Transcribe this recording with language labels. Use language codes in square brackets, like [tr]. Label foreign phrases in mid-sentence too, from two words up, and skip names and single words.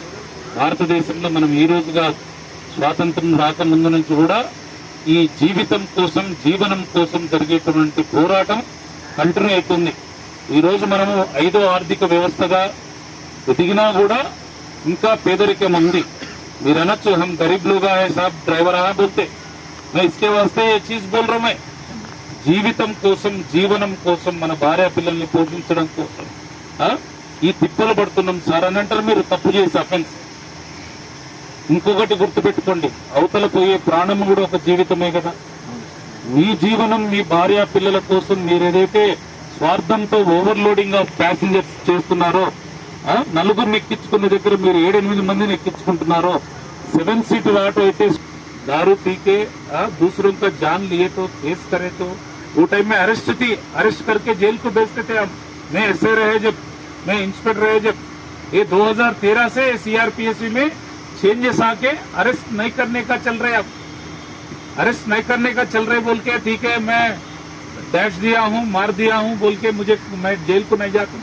[te] భారతదేశంలో మనం ఈ రోజుగా స్వాతంత్రం రాకముందు నుంచి కూడా ఈ జీవితం కోసం, జీవనం కోసం జరిగేటువంటి పోరాటం కంటిన్యూ అవుతుంది। ఈ రోజు మనము 5వ ఆర్థిక వ్యవస్థగా ఎదిగినా కూడా ఇంకా పేదరికం ఉంది। మీరు అనొచ్చు [hi] हम गरीब लोगा है साब ड्राइवर आ बोलते, मैं इसके वास्ते ये चीज बोल रहा हूं। [te] मैं జీవితం కోసం, జీవనం కోసం, మన భార్య పిల్లల్ని పోషించడం కోసం ఈ తిప్పలు పడుతున్నాం సార్ అని అంటారు మీరు, తప్పు చేసి అఫెన్స్। ఇంకొకటి గుర్తుపెట్టుకోండి, అవతల పోయే ప్రాణం కూడా ఒక జీవితమే కదా। మీ జీవనం, మీ భార్య పిల్లల కోసం మీరు ఏదైతే స్వార్థంతో [en] overloading of passengers [te] చేస్తున్నారో, నలుగురిని ఎక్కించుకున్న దగ్గర మీరు 7-8 మందిని ఎక్కించుకుంటున్నారో, 7 सीटर ఆటో అయితే [hi] दारू पी के दूसरों का जान लिए तो, केस करे तो, वो टाइम में अरेस्ट करके जेल को भेजते थे हम। मैं ऐसे रहे जब मैं इंस्पेक्टर रहे जब, ये 2013 से सीआरपीएससी में चेंजेस आके अरेस्ट नहीं करने का चल रहे, अब अरेस्ट नहीं करने का चल रहे बोल के ठीक है मैं डैश दिया हूँ, मार दिया हूँ बोल के मुझे, मैं जेल को नहीं जाता।